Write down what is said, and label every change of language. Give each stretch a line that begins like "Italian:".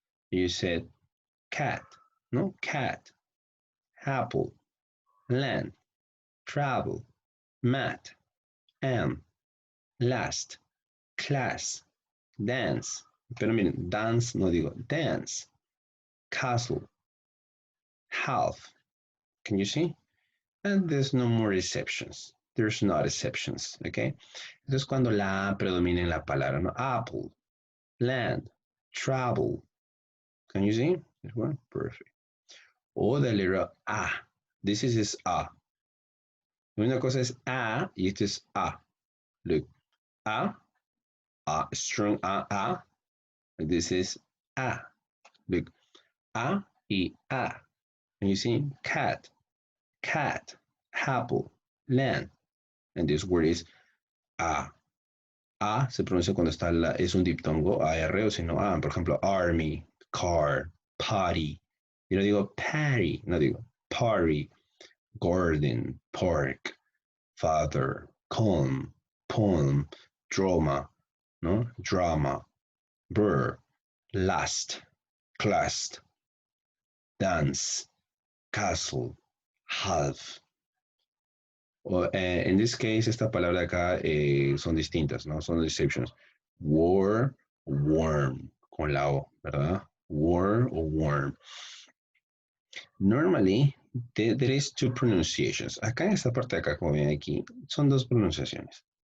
English: You said cat, no cat, apple, land, travel, mat, am, last, class, dance.
Spanish: Pero miren, dance no digo, dance, castle, half.
English: Can you see? And there's no more exceptions. There's not exceptions, okay?
Spanish: Entonces cuando la A predomina en la palabra, ¿no?
English: Apple, land, travel. Can you see? This one? Perfect.
Spanish: O
English: the letter A. This is A.
Spanish: Una cosa es A y esto es A.
English: Look, A, strong A. This is A. Look, A y A. And you see cat, apple, land. And this word is A.
Spanish: A se pronuncia cuando está es un diptongo, AR, o si no A. Por ejemplo, army, car, party. Y no digo patty, no digo party, garden, park, father, calm, poem, drama, ¿no?
English: Drama, burr, last, class, dance, castle, half. In this case,
Spanish: esta palabra de acá son distintas, ¿no? Son exceptions. War, worm, con la O, ¿verdad?
English: War o worm. Normally, there is two pronunciations.
Spanish: Acá en esta parte de acá, como ven aquí, son dos pronunciaciones.